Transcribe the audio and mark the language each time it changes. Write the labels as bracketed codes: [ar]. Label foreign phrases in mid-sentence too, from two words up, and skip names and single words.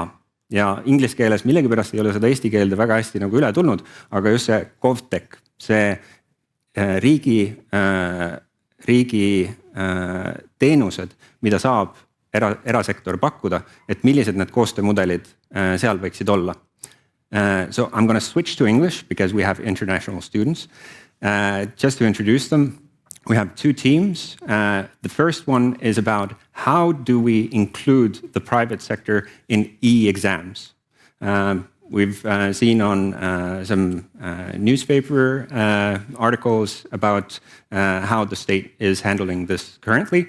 [et] Ja inglise keeles millegipärast ei ole seda eesti keelde väga hästi nagu üle tulnud, aga just see GovTechi, see riigi teenused, mida saab erasektor pakkuda, et millised need koostöömudelid seal võiksid olla. [en] So I'm going to switch to English because we have international students. Just to introduce them, we have two teams. The first one is about how do we include the private sector in e-exams. We've seen on some newspaper articles about how the state is handling this currently.